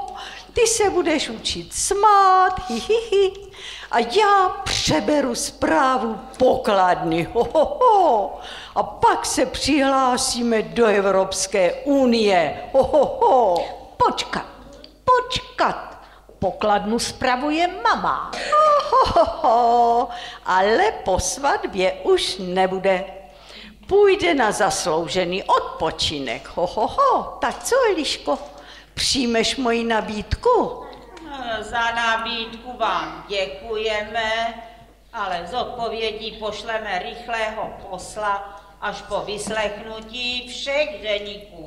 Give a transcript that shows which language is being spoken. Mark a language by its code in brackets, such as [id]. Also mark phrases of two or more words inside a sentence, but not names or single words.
[cs] Ty se budeš učit smát, hi, hi, hi. A já přeberu správu pokladny. Ho, ho, ho. A pak se přihlásíme do Evropské unie. Ho, ho, ho. Počkat. Pokladnu spravuje mama. Ho, ho, ho. Ale po svatbě už nebude. Půjde na zasloužený odpočinek. Ho, ho, ho. Tak co, Eliško? Přijmeš moji nabídku? Za nabídku vám děkujeme, ale z odpovědí pošleme rychlého posla až po vyslechnutí všech deníků.